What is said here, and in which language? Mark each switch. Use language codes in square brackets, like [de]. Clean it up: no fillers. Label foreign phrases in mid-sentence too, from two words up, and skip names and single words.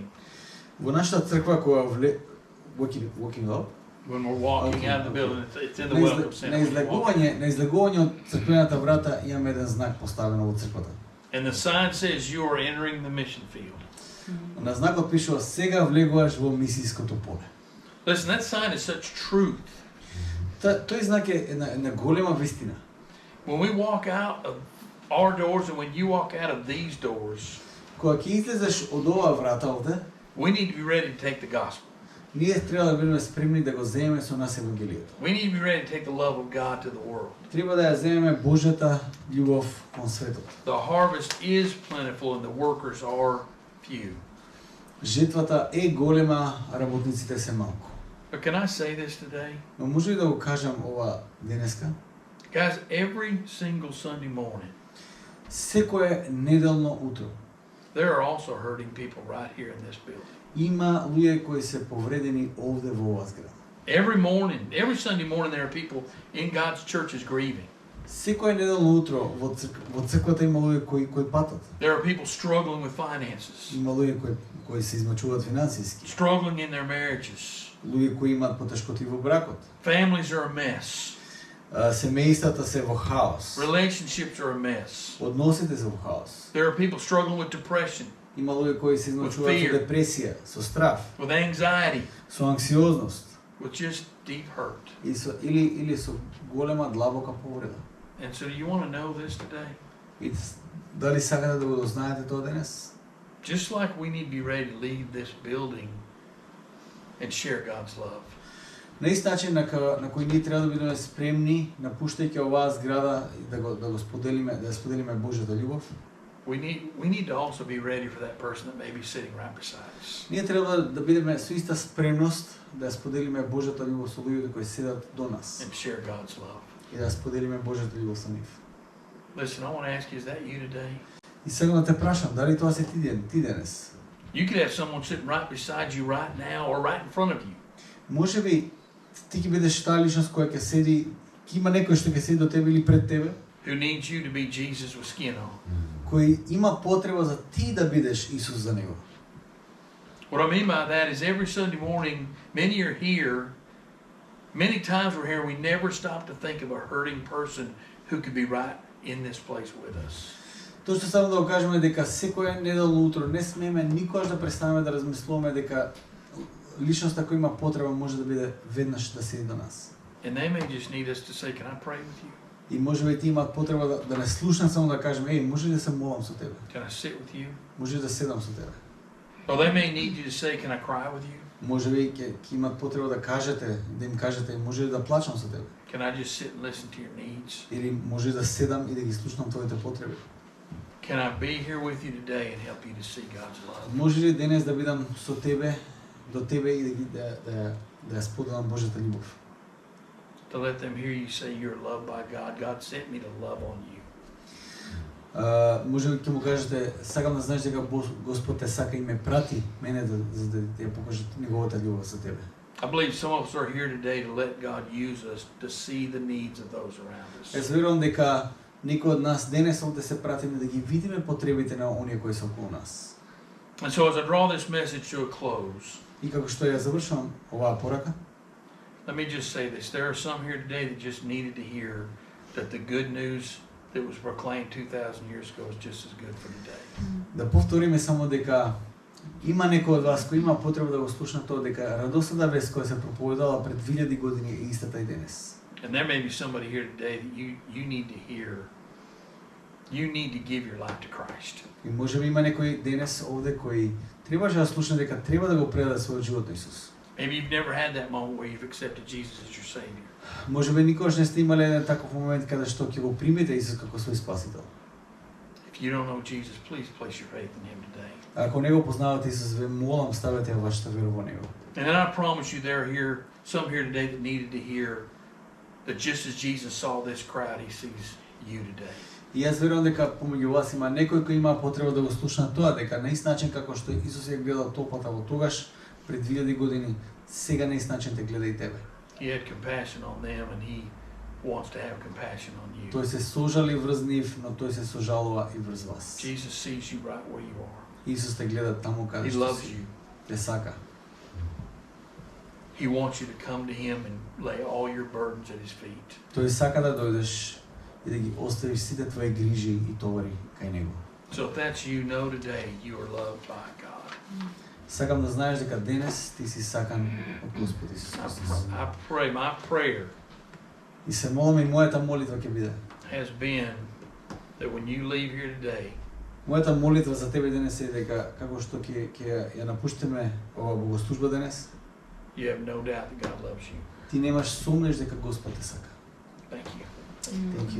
[mk] Во нашата црква која [en] walking up, When we're walking Okay, out of the okay. building, it's in the welcome center. [mk] на излегување од црквената врата имаме еден знак поставено во црквата. [en] And the sign says you are entering the mission field. [mk] На знакот пишува сега влегуваш во мисиското поле. [en] Listen, that sign is such truth. [mk] Тој знак е една голема вистина. [en] When we walk out of our doors and when you walk out of these doors, [mk] Кога ќе излезеш од оваа врата овде, [en] we need to be ready to take the gospel. [mk] ние треба да бидеме спремни да го земеме со нас евангелието. [en] We need to be ready to take the love of God to the world. [mk] Треба да ја земеме Божјата љубов кон светот. [en] The harvest is plentiful and the workers are few. [mk] Жетвата е голема, а работниците се малку. [en] But can I say this today? [mk] Но може ли да го кажам ова денеска? [en] Guys, every single Sunday morning, [mk] Секое неделно утро [en] there are also hurting people right here in this building. [mk] има луѓе кои се повредени овде во оваа зграда. [en] Every morning, every Sunday morning, there are people in God's churches grieving. [mk] Секое неделно утро во црквата има луѓе кои патат. [en] There are people struggling with finances, [mk] Има луѓе кои се измачуваат финансиски. [en] struggling in their marriages. [mk] Луѓе кои имаат потешкоти во бракот. [en] Families are a mess. [mk] Семејствата се во хаос. [en] Relationships are a mess. [mk] Односите се во хаос. [en] There are people struggling with depression, [mk] Има луѓе кои се измачуваат [en] With [mk] со [en] fear. [mk] депресија, со страф, [en] with anxiety, [mk] со анксиозност [en] with just deep hurt. [mk] и или со голема длабока повреда. [en] And so, do you want to know this today? [mk] И дали сакате да го дознаете тоа денес? [en] Just like we need to be ready to leave this building and share God's love. [mk] На ист начин на кој ние треба да бидеме спремни, напуштајќи оваа зграда и да го споделиме Божјата љубов. [en] We need to also be ready for that person that may be sitting right beside us. [mk] Ние треба да бидеме со иста спремност да ја споделиме Божјата љубов со луѓето кои седат до нас [en] And share God's love. [mk] и да ја споделиме Божјата љубов со нив. [en] Listen, I want to ask you, is that you today? [mk] И сега да те прашам, дали тоа си ти денес? [en] You could have someone sitting right beside you right now or right in front of you. [mk] Може би ти ќе бидеш таа личност која ќе седи, ќе има некој што ќе седи до тебе или пред тебе, [en] Who needs you to be Jesus with skin on. [mk] кој има потреба за ти да бидеш Исус за него. [en] What I mean by that is every Sunday morning, many are here, many times we're here, we never stop to think of a hurting person who could be right in this place with us. [mk] Тоа што само да го кажеме дека секоја неделно утро не смееме никогаш да престанеме да размислуваме дека личноста која има потреба може да биде веднаш да седи до нас. [en] And they may just need us to say, can I pray with you? [mk] И може би ти имаат потреба да не слушнат само да кажеме, еј, може ли да се молам со тебе? [en] Can I sit with you? [mk] Може ли да седам со тебе? [en] Or they may need you to say, can I cry with you? [mk] Може би ќе имаат потреба да кажете, да им кажете, може ли да плачам со тебе? [en] Can I just sit and listen to your needs? [mk] Или може ли да седам и да ги слушнам твоите потреби? [en] Can I be here with you today and help you to see God's love? [mk] Може ли денес да бидам со тебе, до тебе и да ја споделам Божјата љубов? [en] To let them hear you say you're loved by God. God sent me to love on you. [mk] Може би ќе му кажете, сакам да знаеш дека Господ те сака и ме прати мене за да ти ја покажат неговата љубов за тебе. [en] I believe some of us are here today to let God use us to see the needs of those around us. [mk] Јас верувам дека некој од нас денес овде се пратиме да ги видиме потребите на оние кои се околу нас. [en] And so as I draw this message to a close, [mk] И како што ја завршувам оваа порака, [en] let me just say this. There are some here today that just needed to hear that the good news that was proclaimed 2,000 years ago is just as good for today. [mk] да повториме само дека има некој од вас кој има потреба да го слушна тоа, дека радосната вест која се проповедала пред 2000 години е истата и денес. [en] And there may be somebody here today that you need to hear. You need to give your life to Christ. [mk] И може би има некој денес овде кој требаше да слушне дека треба да го предаде својот живот на Исус. [en] Maybe you've never had that moment where you've accepted Jesus as your Savior. [mk] Може би никогаш не сте имале еден таков момент каде што ќе го примите Исус како свој спасител. [en] If If you don't know Jesus, please place your faith in him today. [mk] Ако не го познавате Исус, ве молам, ставете ја вашата вера во него. [en] And then I promise you there are here, some here today that needed to hear that just as Jesus saw this crowd, he sees you today. [mk] И јас верувам дека помеѓу вас има некој кој има потреба да го слушна тоа, дека на ист начин како што Исус ја гледа толпата во тогаш, пред 2000 години, сега на ист начин те гледа и тебе. [en] He had compassion on them and he wants to have compassion on you. [mk] Тој се сожали врз нив, но тој се сожалува и врз вас. [en] Jesus sees you right where you are. [mk] Исус те гледа таму каде [en] He [mk] што [en] loves [mk] си. [en] you. [mk] Те сака. [en] He wants you to come to him and lay all your burdens at his feet. [mk] Тој сака да дојдеш и да ги оставиш сите твои грижи и товари кај него. [en] So if that's you, know today you are loved by God. [mk] Сакам да знаеш дека денес ти си сакан од Господ Исус Христос. [en] I pray, my prayer [mk] И се молам и мојата молитва ќе биде. [en] has been that when you leave here today, [mk] Мојата молитва за тебе денес е дека како што ќе ја напуштиме ова богослужба денес, [en] you have no doubt that God loves you. [mk] ти немаш сомнеш дека Господ те сака. [en] Thank you.